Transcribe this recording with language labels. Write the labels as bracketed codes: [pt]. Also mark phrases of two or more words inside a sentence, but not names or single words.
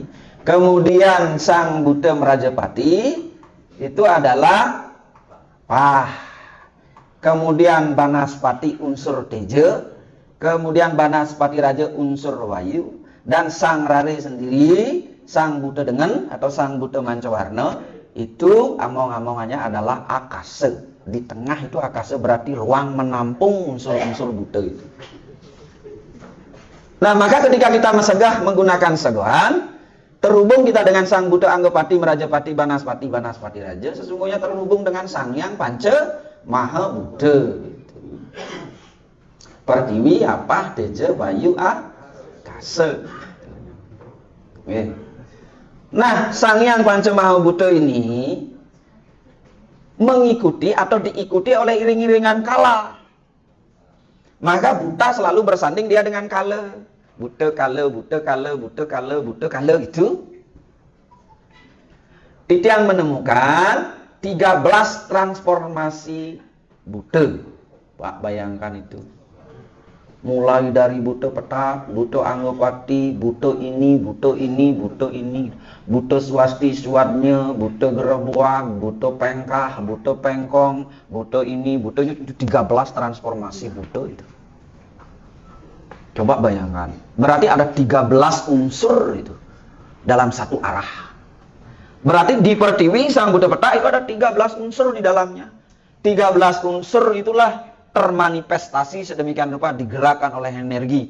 [id] Kemudian sang buta Merajapati itu adalah pah. Kemudian Banaspati unsur teja, kemudian Banaspati Raja unsur wayu, dan sang Rare sendiri, sang buta dengan atau sang buta Mancawarna itu among-amongannya adalah akasa. Di tengah itu akasa berarti ruang menampung unsur-unsur buta itu. Nah, maka ketika kita mesegah menggunakan segohan, terhubung kita dengan sang buta Anggapati, Merajapati, Banaspati, Banaspati Raja, sesungguhnya terhubung dengan sang yang panca Maha Buddha. Pertiwi, apa, teja, wayu, akasa. Nah, sang yang panca Maha Buddha ini mengikuti atau diikuti oleh iring-iringan kala. Maka buta selalu bersanding dia dengan kala. Buta kala, buta kala, buta kala, buta kala gitu. Itu yang menemukan 13 transformasi buta. Pak, bayangkan itu. Mulai dari buta peta, buta Anggapati, buta ini, buta ini, buta ini, buta swasti suadnya, buta gerebuak, buta pengkah, buta pengkong, buta ini, buta itu 13 transformasi buta itu. Coba bayangkan. Berarti ada 13 unsur itu dalam satu arah. Berarti di pertiwi sang buta peta itu ada 13 unsur di dalamnya. 13 unsur itulah termanifestasi sedemikian rupa digerakkan oleh energi.